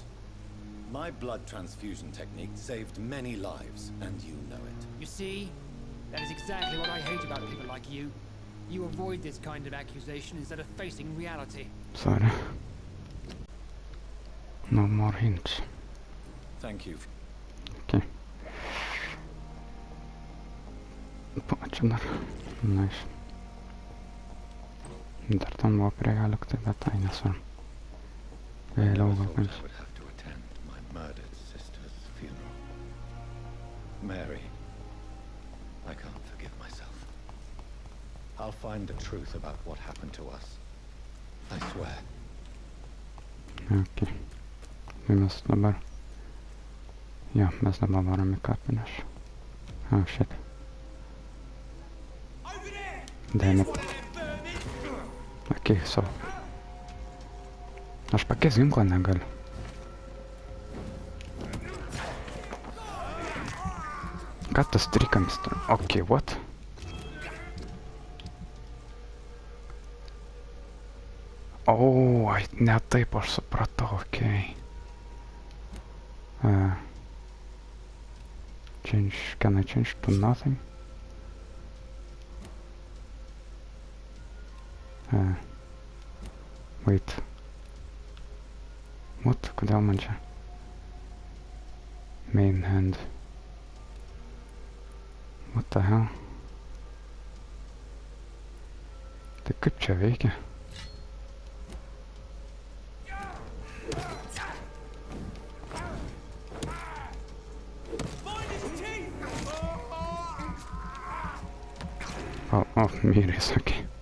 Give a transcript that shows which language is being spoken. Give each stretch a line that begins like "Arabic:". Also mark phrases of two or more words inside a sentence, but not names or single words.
English: My blood transfusion technique saved many lives, and you know it. You see? That is exactly what I hate about people like you. You avoid this kind of accusation instead of facing reality. Sorry. No more hints. Thank you.
Lithuanian: Okay. Pačiu dar. Nice. Dar ten buvo prie ją likti, bet tai nesvarbu. Vėliau gal
English: I would have to attend my murdered sister's funeral. Mary, I can't forgive myself. I'll find the truth about what happened to us. I swear.
Lithuanian: Okay. Tai mes dabar... Jo, mes dabar varom į kapines.
English: Oh, shit. Damn it. Okay, so...
Lithuanian: Aš pakeis ginklą negaliu. Ką tas trikamis turi?
English: Okay, what?
Lithuanian: Oh, ne taip aš supratau, okay.
English: Can I change to nothing? Wait. What?
Lithuanian: Kodėl man čia?
English: Main hand. What the hell?
Lithuanian: Tai kaip čia veikia? Oh, myrės, okei.